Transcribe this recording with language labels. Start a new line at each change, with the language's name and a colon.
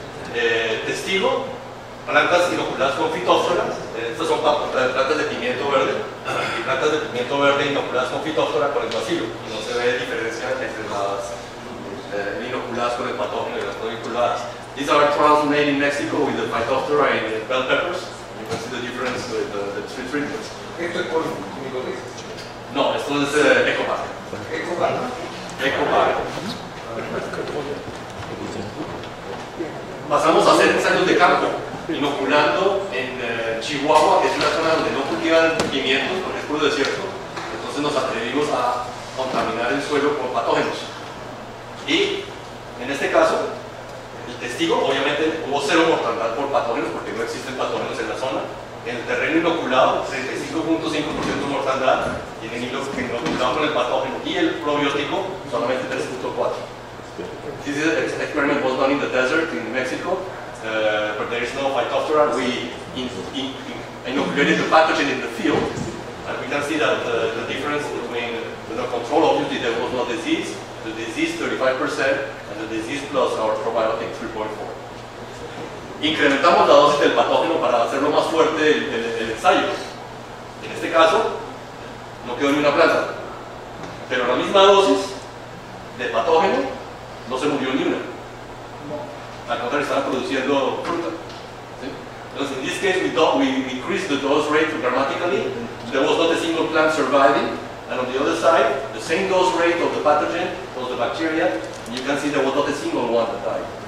Spanish: Testigo, plantas inoculadas con fitóftora. Estas son plantas de pimiento verde. plantas de pimiento verde inoculadas con Phytophthora con el bacilo, y no se ve diferencia entre las inoculadas con el patógeno y las no inoculadas.
English: These are trials made in Mexico with the Phytophthora and bell peppers. You can see the difference with the three treatments.
Spanish: ¿Esto es con micosis? No, esto es Ecobag. ¿Ecobag? Ecobag. Pasamos a hacer ensayos de campo, inoculando en Chihuahua, que es una zona donde no cultivan pimientos porque es puro desierto. Entonces nos atrevimos a contaminar el suelo con patógenos. Y en este caso, el testigo, obviamente, hubo cero mortalidad por patógenos porque no existen patógenos en la zona. En el terreno inoculado, 35.5% mortalidad, y en el inoculado con el patógeno y el probiótico, solamente 3.4%.
English: This experiment was done in the desert in Mexico, but there is no Phytophthora. We inoculated the pathogen in the field, and we can see that the difference between the control, obviously there was no disease, the disease 35%, and the disease plus our probiotic 3.4.
Spanish: Incrementamos la dosis del patógeno para hacerlo más fuerte el ensayo. En este caso, no quedó ni una planta, pero la misma dosis de patógeno no se murió ni una. Al contrario, estaban produciendo fruta. ¿Sí?
English: Entonces, in this case, we increased the dose rate dramatically. There was not a single plant surviving. And on the other side, the same dose rate of the pathogen, of the bacteria, and you can see there was not a single one that died.